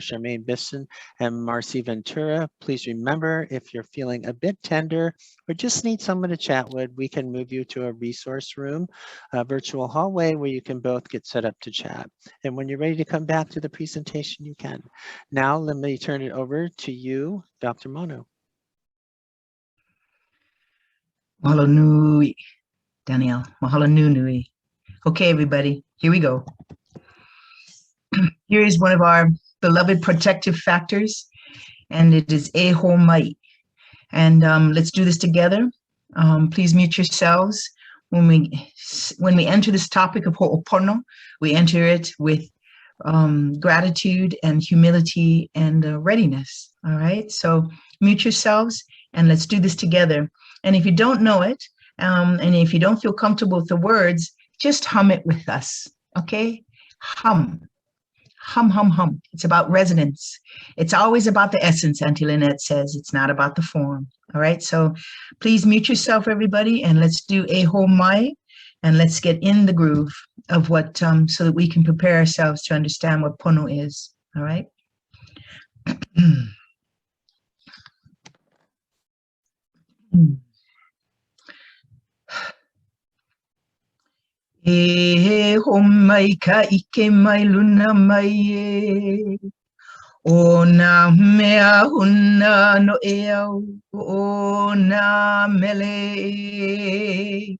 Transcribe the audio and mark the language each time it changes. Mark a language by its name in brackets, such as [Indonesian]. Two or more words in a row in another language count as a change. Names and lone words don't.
[English] Charmaine Bisson and Marcy Ventura. Please remember, if you're feeling a bit tender or just need someone to chat with, we can move you to a resource room, a virtual hallway where you can both get set up to chat. And when you're ready to come back to the presentation, you can. Now, let me turn it over to you, Dr. Mono. [Hawaiian] Mahalo nui, Danielle. Mahalo nui. [English] Okay, everybody, here we go. Here is one of our beloved protective factors, and it is [Hawaiian] e ho mai. [English] And let's do this together. Please mute yourselves. When we enter this topic of Ho'opono, we enter it with gratitude and humility and readiness. All right, so mute yourselves and let's do this together. And if you don't know it, and if you don't feel comfortable with the words, just hum it with us, okay? Hum, hum, hum, hum. It's about resonance. It's always about the essence, Auntie Lynette says. It's not about the form, all right? So please mute yourself, everybody, and let's do [Hawaiian] e ho mai, [English] and let's get in the groove of what, so that we can prepare ourselves to understand what Pono is, all right? [Hawaiian] E ho mai ka ʻike mai luna mai e. O nā mea huna no e au, o nā mele e.